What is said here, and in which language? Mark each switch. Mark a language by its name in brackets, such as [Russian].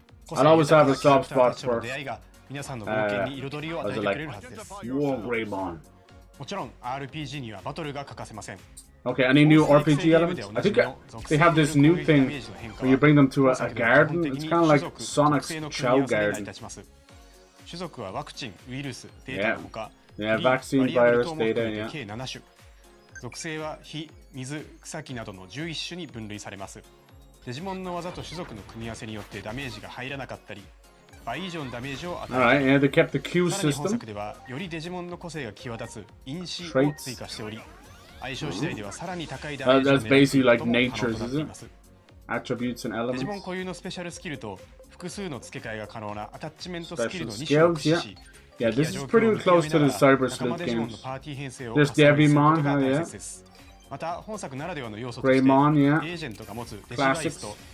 [English] I'll always have a soft spot for [Japanese] 皆さんの冒険に彩りを与えてくれるはずです。もちろん RPG にはバトルが欠かせません。 [English] Okay, any new RPG elements? I think they have this new thing where you bring them to a garden. It's kind of like Sonic's Chow Garden. [Japanese] 種族はワクチン、ウイルス、データのほか、 [English] vaccine, virus, data, [Japanese] 計7種。属性は火、水、草木などの11種に分類されます。デジモンの技と種族の組み合わせによってダメージが入らなかったり、倍以上のダメージを与える。 [English] They kept the Q [Japanese] さらに本作ではよりデジモンの個性が際立つ因子を追加しており、相性次第ではさらに高いダメージを狙うことも可能となっています。 [English] Attributes and elements. [Japanese] デジモン固有のスペシャルスキルと複数の付け替えが可能なアタッチメントスキルの2種を駆使し、 [English] Yeah, this is pretty close to the Cyber Sleuth games. There's Digimon, hell yeah. [Japanese] また本作ならではの要素として、 [English] Greymon, yeah. [Japanese] エージェントが持つデジバイスと